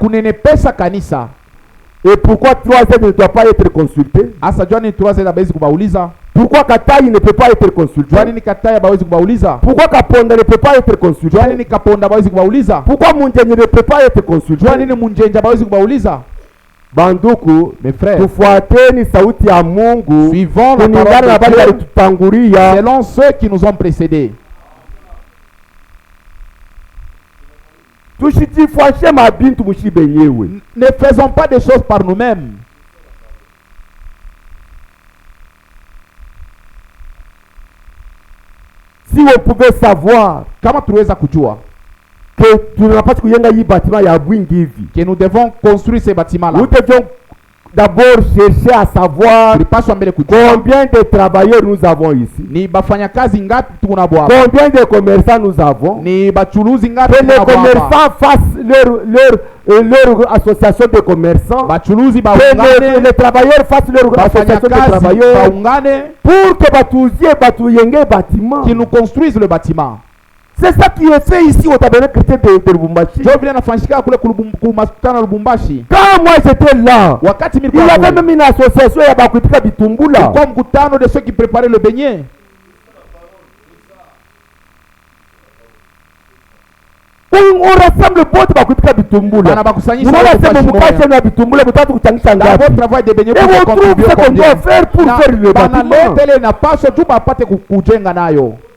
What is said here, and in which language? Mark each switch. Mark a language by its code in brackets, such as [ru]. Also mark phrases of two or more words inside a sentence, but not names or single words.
[fr] Et pourquoi 3Z ne doit pas être consulté? Pourquoi Kataï ne peut pas être consulté? Pourquoi Kaponda ne peut pas être consulté? Pourquoi Munjenje ne peut pas être consulté? [sw] Banduku, [fr] mes frères, [sw] tufuateni sauti ya Mungu, [fr] suivons la parole de Dieu selon ceux qui nous ont précédés. Ne faisons pas des choses par nous-mêmes. Si on pouvait savoir [sw] kama tuweza kujua [fr] que nous devons construire ces bâtiments-là, nous devions d'abord chercher à savoir combien de travailleurs nous avons ici, combien de commerçants nous avons, que les commerçants fassent leur association de commerçants, que les travailleurs fassent leur association de travailleurs, pour que bâtiment, qui nous construisent le bâtiment. C'est ça qui est fait ici au tabernacle chrétien de Lubumbashi. Quand moi j'étais là, il y avait même une association [sw] ya bakuitika bitumbula. [fr] Comme mkutano de ceux qui préparaient le beignet. On rassemble [sw] bote bakuitika bitumbula. [fr] D'abord travail de beignet pour contribuer ce qu'on doit faire pour faire le bâtiment.